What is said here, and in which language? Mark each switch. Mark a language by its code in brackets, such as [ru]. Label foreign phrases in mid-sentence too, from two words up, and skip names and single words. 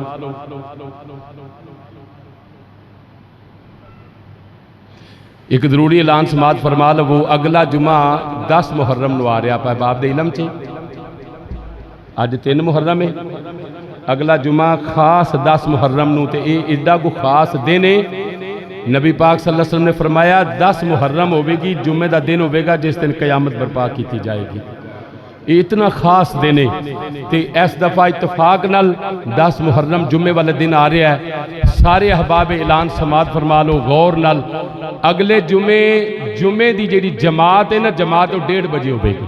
[pa] ایک ضروری اعلان سماعت فرما لو. وہ اگلا جمعہ 10 محرم نوں آ رہا پا باب دے علم چ. اج 3 محرم ہے، اگلا جمعہ خاص 10 محرم نوں، تے یہ ایڈا کو خاص دن ہے. [ur] نبی پاک [ar] صلى الله عليه وسلم [ur] نے فرمایا 10 محرم ہوگی، جمعے کا دن ہوگا جس دن قیامت برپا کی جائے گی. یہ اتنا خاص دن ہے. [pa] تو اس دفعہ اتفاق نال 10 محرم جمعے والے دن آ رہا ہے. سارے احباب اعلان سماعت فرما لو غور نال. [ur] اگلے جمعے کی جی جماعت ہے نا، جماعت 1:30 بجے ہوگی.